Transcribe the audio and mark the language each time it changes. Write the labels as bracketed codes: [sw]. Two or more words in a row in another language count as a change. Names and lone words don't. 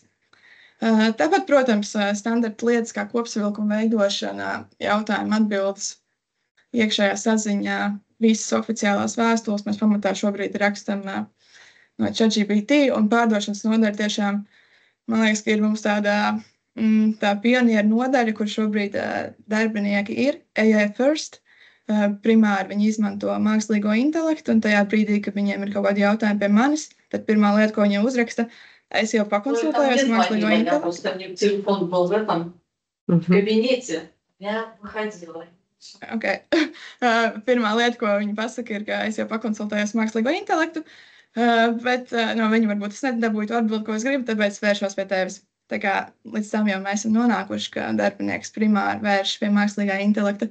[lv] Tāpat, protams, standarta lietas kā kopsavilkuma veidošana, jautājuma atbildes, iekšējā saziņā, visas oficiālās vēstules mēs pamatā šobrīd rakstam no ChatGPT, un pārdošanas nodaļa tiešām, man liekas, ka ir mums tā pionieru nodaļa, kur šobrīd darbinieki ir [en] AI first. [lv] Primāri viņi izmanto mākslīgo intelektu, un tajā brīdī, kad viņiem ir kaut kādi jautājumi pie manis, tad pirmā lieta, ko viņi uzraksta, es jau pakonsultējos mākslīgo intelektu. [ru] Телефон был в этом кабинете, я выходила. [lv] Okay. Pirmā lieta, ko viņi pasaka, ir, ka es jau pakonsultējos mākslīgo intelektu, bet no viņa varbūt es nedabūju to atbildi, ko es gribu, tāpēc vēršos pie tevis. Tā kā līdz tam jau mēs esam nonākuši, ka darbinieks primāri vērš pie mākslīgā intelekta.